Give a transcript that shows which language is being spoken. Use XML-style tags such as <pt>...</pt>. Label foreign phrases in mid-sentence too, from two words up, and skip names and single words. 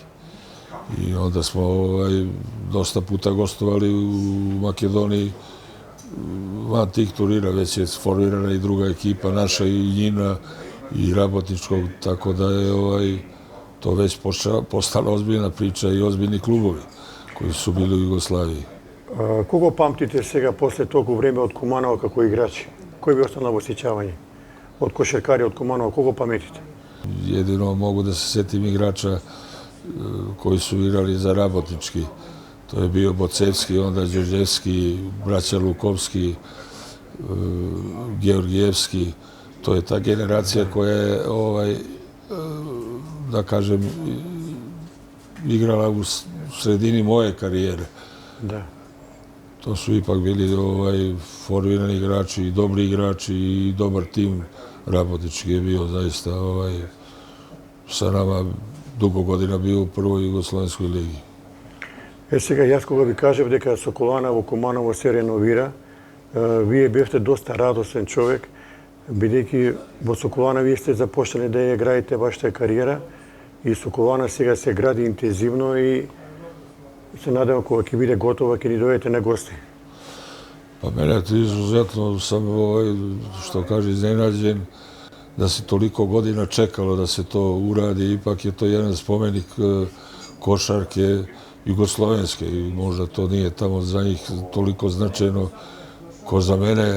<sr>I onda smo dosta puta gostovali u Makedoniji van tih turnira, već je formirana i druga ekipa, naša i njina i Rabotničkog, tako da je to već postala ozbiljna priča i ozbiljni klubovi koji su bili u Jugoslaviji.</sr> <mk>Кого памтите сега после толку време од Куманово како играчи? Кој ви остана во сеќавање? Од кошаркари од Куманово, кого паметите?</mk> <sr>Jedino mogu da se setim igrača koji su igrali za Rabotnički. To je bio Bocevski, onda Đorđevski, braća Lukovski, Georgijevski. To je ta generacija koja je, da kažem, igrala u sredini moje karijere. Da. To su ipak bili formirani igrači i dobri igrači i dobar tim. Rabotnički je bio zaista sa nama dugo godina bio u prvoj Jugoslovenskoj ligi.</sr> <mk>Сега, јас кога ви кажав дека Соколана во Куманово се реновира, вие бевте доста радосен човек, бидејќи во Соколана вие сте започнали да ја градите вашата кариера и Соколана сега се гради интензивно и се надевам кога ќе биде готова, ќе ни дојдете на гости.</mk> <sr>Pa mene to izuzetno sam, što kaže, iznenađen da se toliko godina čekalo da se to uradi. Ipak je to jedan spomenik košarke jugoslovenske i možda to nije tamo za njih toliko značajno ko za mene,</sr>